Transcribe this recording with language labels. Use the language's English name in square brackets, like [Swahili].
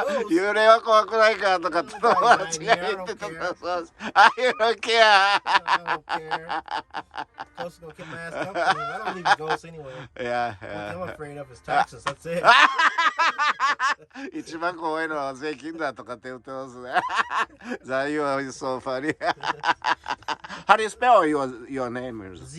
[Japanese] 幽霊は怖くないかとかって友達が言ってたから、そうです。 [English] You don't care. I don't care. Ghosts gonna kick my ass company. I don't believe in ghosts anyway. Yeah. What I'm afraid of is taxes. That's it. [Japanese] 一番怖いのは税金だとかって言ってますね。 [English] You are so funny. How do you spell your name?